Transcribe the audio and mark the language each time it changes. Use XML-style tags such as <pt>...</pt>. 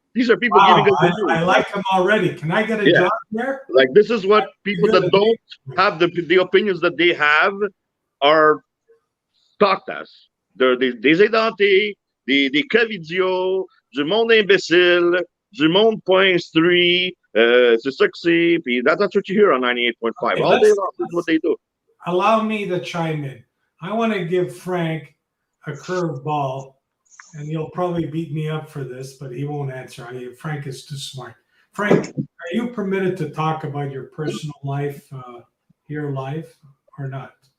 <en>These are people giving us the news. I like them already. Can I get a job there? Like, this is what people that don't have the opinions that they have are talked as. They're</en> <fr>des édentés, des covidios, du monde imbécile, du monde point street, c'est ça que c'est, puis</fr> <en>that's what you hear on 98.5. All day long, that's what they do. Allow me to chime in. I want to give Frank a curveball, and he'll probably beat me up for this, but he won't answer. Frank is too smart. Frank, are you permitted to talk about your personal life, your life, or not?</en>